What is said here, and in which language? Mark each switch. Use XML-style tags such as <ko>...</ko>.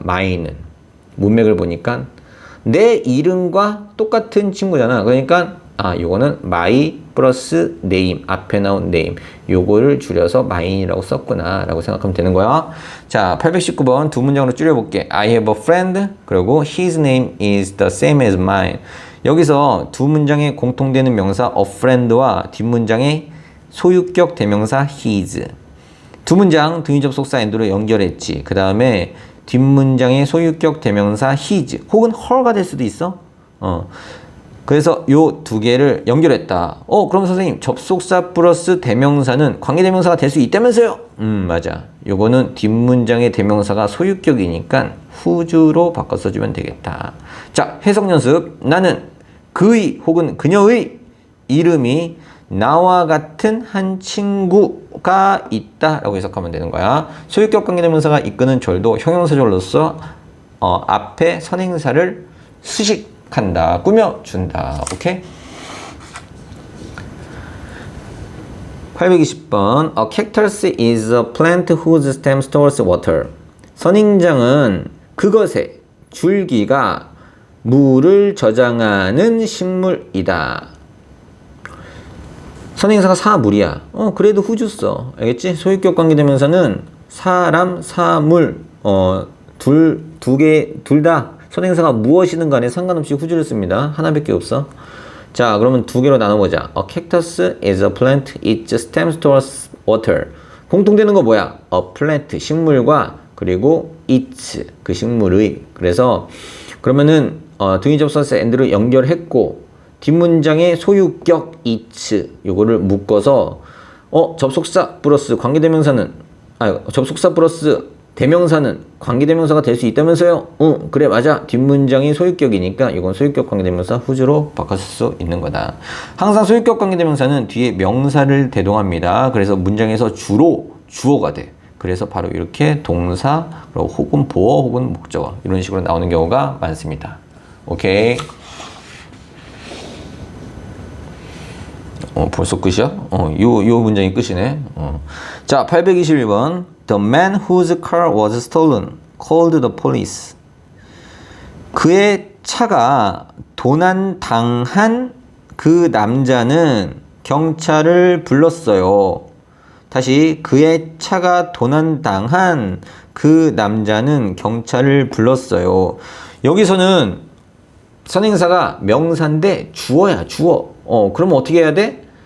<ko>mine은 문맥을 보니까 내 이름과 똑같은 친구잖아. 그러니까 요거는 my 플러스 name, 앞에 나온 name, 요거를 줄여서 mine이라고 썼구나 라고 생각하면 되는 거야. 자, 819번 두 문장으로 줄여볼게.</ko> <en>I have a friend, 그리고 his name is the same as mine.</en> <ko>여기서 두 문장에 공통되는 명사 a friend와 뒷문장의 소유격 대명사 his. 두 문장 등위 접속사 and로 연결했지. 그 다음에 뒷문장의 소유격 대명사 his 혹은 her가 될 수도 있어. 그래서 요 두 개를 연결했다. 그럼 선생님 접속사 플러스 대명사는 관계대명사가 될 수 있다면서요? 맞아. 요거는 뒷문장의 대명사가 소유격이니까 whose로 바꿔 써주면 되겠다. 자, 해석 연습. 나는 그의 혹은 그녀의 이름이 나와 같은 한 친구가 있다 라고 해석하면 되는 거야. 소유격 관계대명사가 이끄는 절도 형용사절로서 앞에 선행사를 수식한다, 꾸며준다. 오케이?</ko> <en>820번 A cactus is a plant whose stem stores water.</en> <ko>선인장은 그것의 줄기가 물을 저장하는 식물이다. 선행사가 사물이야. 그래도 whose 써. 알겠지? 소유격 관계대명사는 사람, 사물, 둘 다 선행사가 무엇이든 간에 상관없이 whose를 씁니다. 하나밖에 없어. 자, 그러면 두 개로 나눠보자.</ko> <en>A cactus is a plant, its stem stores water.</en> <ko>공통되는 거 뭐야? A plant, 식물과 그리고 its, 그 식물의. 그래서 그러면은 등위 접속사 and를 연결했고 뒷문장의 소유격 its 요거를 묶어서 접속사 플러스 관계대명사는 접속사 플러스 대명사는 관계대명사가 될 수 있다면서요? 그래 맞아. 뒷문장이 소유격이니까 이건 소유격 관계대명사 whose로 바꿨을 수 있는 거다. 항상 소유격 관계대명사는 뒤에 명사를 대동합니다. 그래서 문장에서 주로 주어가 돼. 그래서 바로 이렇게 동사, 혹은 보어, 혹은 목적어 이런 식으로 나오는 경우가 많습니다. 오케이. 벌써 끝이야? 요 문장이 끝이네. 자, 821번.</ko> <en>The man whose car was stolen called the police.</en> <ko>그의 차가 도난당한 그 남자는 경찰을 불렀어요. 다시 그의 차가 도난당한 그 남자는 경찰을 불렀어요. 여기서는 선행사가 명사인데 주어야, 주어. 그러면 어떻게 해야 돼?</ko>